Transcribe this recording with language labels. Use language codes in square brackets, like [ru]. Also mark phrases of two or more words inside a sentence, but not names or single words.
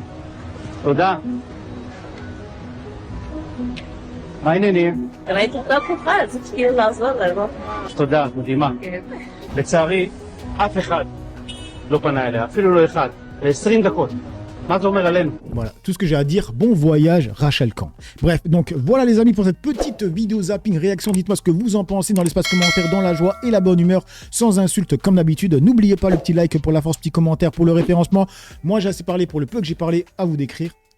[he] תודה. מה העניינים? ראיתי אותה כוחה, אז כאילו לעזור לה, לא? תודה, מדהימה. לצערי, אף אחד לא פנה אליה, אפילו לא אחד, ל-20 דקות. מה זה אומר עלינו? [fr] Voilà, tout ce que j'ai à dire, bon voyage Rachel Kahn. Bref, donc voilà les amis pour cette petite vidéo zapping réaction, dites-moi ce que vous en pensez dans l'espace commentaire, dans la joie et la bonne humeur, sans insultes comme d'habitude. N'oubliez pas le petit like pour la force, petit commentaire pour le référencement. Moi j'ai assez parlé pour le peu que j'ai parlé, à vous d'écrire.